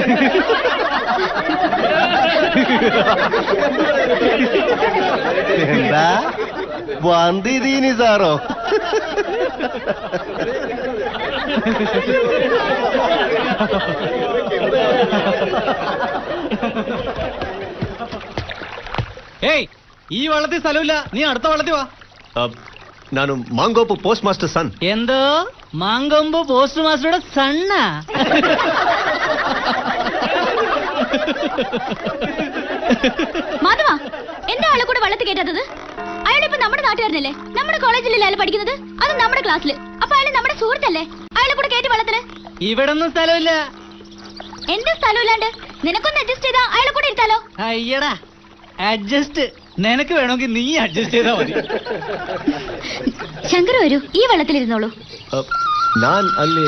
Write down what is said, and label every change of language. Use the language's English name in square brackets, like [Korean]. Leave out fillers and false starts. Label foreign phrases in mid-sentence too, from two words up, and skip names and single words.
[Malayalam] എന്താ വന്നിതീനി സാറോ? ഏയ്, ഈ വള്ളത്തിൽ സ്ഥലമില്ല, നീ അടുത്ത വള്ളത്തിൽ വാ. [Kannada] ನಾನು ಮಾಂಗೋಪು [English] post master son. [Malayalam] എന്തോ മാങ്കൊമ്പ് പോസ്റ്റ് മാസ്റ്ററുടെ സണ്ണാ? മാധവ, എന്താ ആളെ കൂടെ വള്ളത്തിൽ കയറ്റാത്തത്? അയാളിപ്പോ നമ്മുടെ നാട്ടുകാരനല്ലേ? നമ്മുടെ കോളേജിലല്ലേ അയാൾ പഠിക്കുന്നത്? അത് നമ്മുടെ ക്ലാസ്സിൽ. അപ്പൊ അയാൾ നമ്മുടെ സുഹൃത്തല്ലേ? അയാളെ കൂടെ കയറ്റി വള്ളത്തില്. ഇവിടൊന്നും സ്ഥലമില്ല. എന്ത് സ്ഥലമില്ലാണ്ട്? നിനക്കൊന്ന് അഡ്ജസ്റ്റ് ചെയ്താ അയാളെ കൂടെ ഇരുത്താലോ? അയ്യടാ, അഡ്ജസ്റ്റ് നിനക്ക് വേണമെങ്കിൽ നീ അഡ്ജസ്റ്റ് ചെയ്താ മതി. ശങ്കർ വരൂ, ഈ വെള്ളത്തിലിരുന്നോളൂ. [Kannada] ನಾನು ಅಲ್ಲಿ